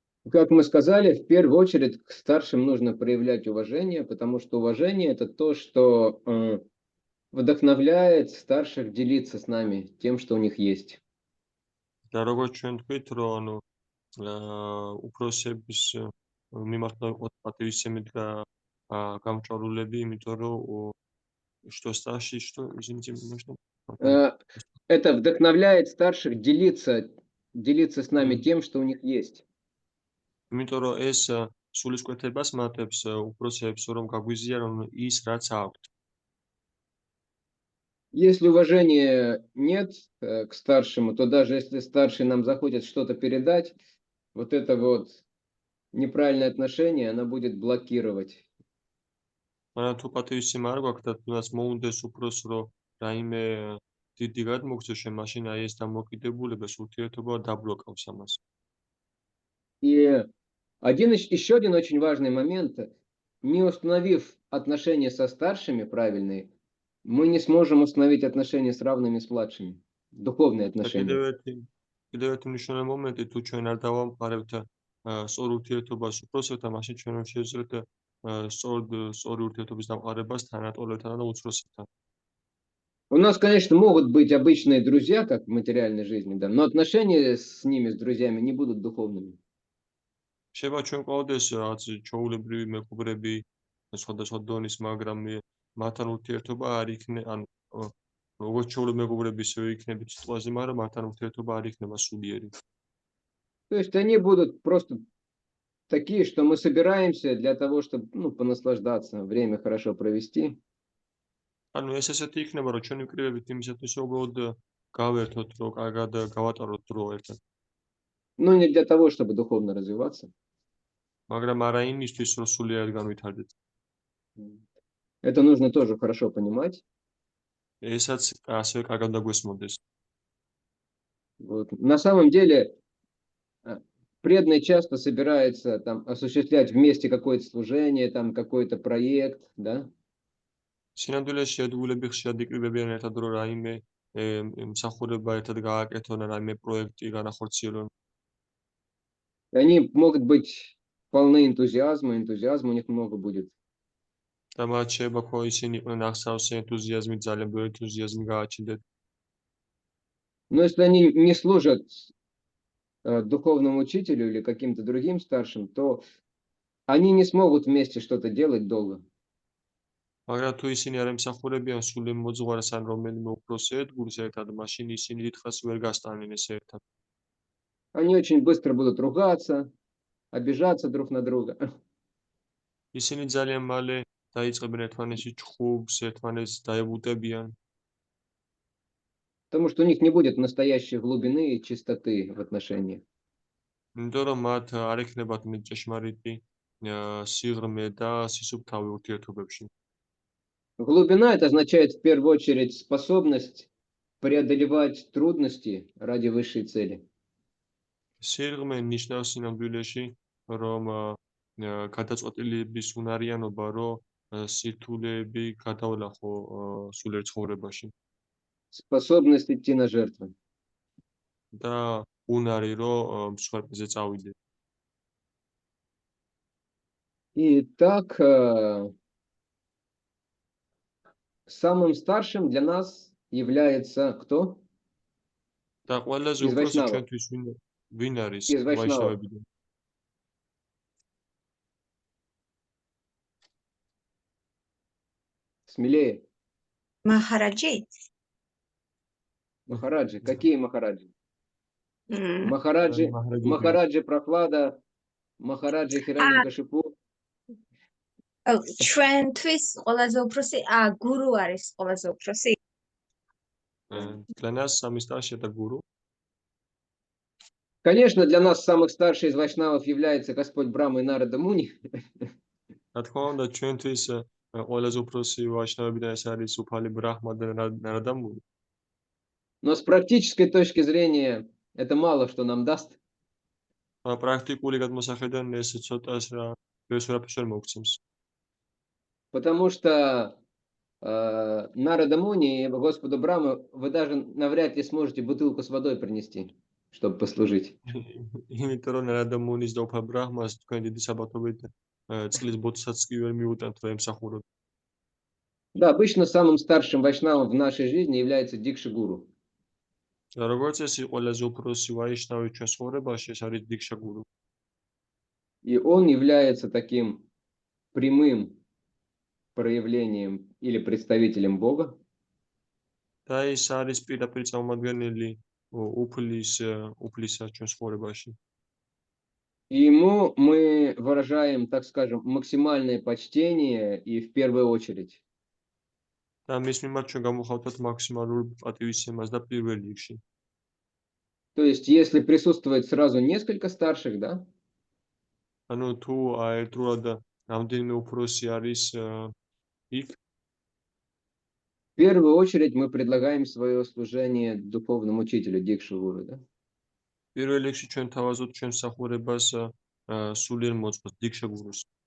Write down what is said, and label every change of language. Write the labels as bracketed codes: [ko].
[ru] Как мы сказали, в первую очередь к старшим нужно проявлять уважение, потому что уважение – это то, что вдохновляет старших делиться с нами тем, что у них есть. [ka] და როგორც ჩვენ თქვით, რომ ანუ უფროსების მიმართ ვიყოთ პატივისცემით გამჭვირულები, იმიტომ რომ [ru] что старший, что извините, можно? Это вдохновляет старших делиться с нами тем, что у них есть. [ka] იმიტომ რომ ეს სულისკვეთებას მატებს უფროსებს, რომ გაგვიზიარონ ის, რაც აქვთ. [ru] Если уважения нет к старшему, то даже если старший нам захочет что-то передать, вот это вот неправильное отношение, оно будет блокировать. [ka] მაგრამ თუ პატივისცემა არ გვაქვს და თუნდაც მოუნდეს უფროს, რომ რაიმე დიდი გადმოგცეს, მაშინ აი ეს დამოკიდებულება ურთიერთობა დაბლოკავს ამას. [ru] И еще один очень важный момент. Не установив отношения со старшими правильные, мы не сможем установить отношения с равными с младшими. Духовные отношения. [ka] კიდევ ერთი მნიშვნელოვანი მომენტი, თუ ჩვენ არ დავამყარებთ სწორ ურთიერთობას უფროსებთან, მაშინ ჩვენ არ შევძლებთ სწორი ურთიერთობის დამყარებას თანატოლებთან და უცროსებთან. [ru] У нас, конечно, могут быть обычные друзья, как в материальной жизни, да, но отношения с ними, с друзьями, не будут духовными. [ka] შეიძლება ჩვენ ყავდეს რაღაც ჩვეულებრივი მეგობრები სხვადასხვა დონის, მაგრამ მათთან ურთიერთობა არ იქნება, ანუ როგორც ჩვეულებრივი მეგობრები ისევე იქნებით სიტყვაზე, მაგრამ მათთან ურთიერთობა არ იქნება სულიერი. [ru] То есть они будут просто такие, что мы собираемся для того, чтобы, понаслаждаться, время хорошо провести. [ka] ანუ ეს ესეთი იქნება, რომ ჩვენი კრივებით იმისათვის უბრალოდ გავერთოთ, რომ კარგად გავატაროთ დრო ერთად. [ru] Но не для того, чтобы духовно развиваться. [ka] მაგრამ არა იმისთვის, რომ სულიერად განვითარდეთ. [ru] Это нужно тоже хорошо понимать. [ka] ესაც ასევე კარგად დაგვესმოდეს. [ru] Вот. На самом деле, преданные часто собираются там осуществлять вместе какое-то служение, там какой-то проект, да? [ka] სინამდვილეში ერთგულები ხშირად იკრიბებიან ერთად, რომ რაიმე მსახურება ერთად გააკეთონ, რაიმე პროექტი განახორციელონ. [ru] Они могут быть полны энтузиазма у них много будет. [ka] და მათ შეიძლება ხო ისინი იყვნენ აღსავსე ენთუზიაზმით, ძალიან ბევრი ენთუზიაზმი გააჩნდეთ. [ru] Но если они не служат духовному учителю или каким-то другим старшим, то они не смогут вместе что-то делать долго. [ka] მაგრამ თუ ისინი არ ემსახურებიან სული მოძღვარს ან რომელიმე უფროსი ერთგულს ერთად, მაშინ ისინი დიდხანს ვერ გასტანიან ეს ერთად. [ru] Они очень быстро будут ругаться, обижаться друг на друга. [ka] ისინი ძალიან მალე დაიწყებენ ერთმანეთში ჭხუბს, ერთმანეთს დაებუტებიან, [ru] Потому что у них не будет настоящей глубины и чистоты в отношениях. [ka] იმიტომ რომ მათ არ ექნებათ ჭეშმარიტი სიღრმე და სისუფთავე ურთიერთობებში. [ru] Глубина — это означает в первую очередь способность преодолевать трудности ради высшей цели. [ka] სიღრმე ნიშნავს სინამდვილეში, რომ გადაწყვეტილების უნარიანობა, რომ სირთულეები გადავლახო სულიერ ცხოვრებაში [ru] Способность идти на жертвы. [ka] და უნარი, რომ მსხვერპლზე წავიდე. [ru] Итак, самым старшим для нас является кто? [ka] და ყველაზე [ru] Из [ka] უფროსი [ru] Вайшнавов. [ka] ჩვენთვის ვინ არის [ru] Из Вайшнавов. [ka] ვაიშნავებიდან? [ru] Смелее. Махараджи? Махараджи. Какие Махараджи? М, Махараджи, Махараджи Махараджи Прохлада, Махараджи Хираньякашипу. [ka] ჩვენთვის ყველაზე უფროსი გურუ არის ყველაზე უფროსი. [ru] Для нас самый старший это гуру. Конечно, для нас самых старший из вайшнавов является Господь Брахма и Нарада Муни. [ka] რა თქმა უნდა, ჩვენთვის ყველაზე უფროსი ვაიშნავებიდან ეს არის უფალი ბრაჰმა და ნარადამური. [ru] Но с практической точки зрения это мало что нам даст. [ka] პრაქტიკული გადმოსახედიდან ეს ცოტას რა ბევრს ვერაფერს ვერ მოგცემს. [ru] Потому что Нарада Муни и Господу Брахма вы даже навряд ли сможете бутылку с водой принести, чтобы послужить. [ka] იმიტომ რომ ნარადამუნის და უფალ ბრაჰმას თქვენ დიდი საბათობით წყლის ბოთლსაც კი ვერ მიუტანთ რომ ემსახუროთ. [ru] Да, обычно самым старшим вайшнавом в нашей жизни является Дикша Гуру. [ka] და როგორც წესი, ყველაზე უფროსი ვაიშნავი ჩვენ ცხოვრებაში ეს არის დიქშა გურუ. [ru] И он является таким прямым проявлением или представителем Бога. [ka] და ის არის პირდაპირ წარმომადგენელი უფლისა ჩვენ ცხოვრებაში. [ru] И ему мы выражаем, так скажем, максимальное почтение и в первую очередь. [ka] და მის მიმართ ჩვენ გამოვხავთ მაქსიმალურ პატივისცემას და პირველ რიგში. [ru] То есть, если присутствует сразу несколько старших, да, [ka] ანუ თუ ერთდროულად რამდენიმე უფროსი არის იქ, [ru] в первую очередь мы предлагаем свое служение духовному учителю Дикшу Гуру, да. [ka] პირველ რიგში ჩვენ თავაზობთ ჩვენ მსახურებას სულიერ მოწმეს დიქშა გურუს.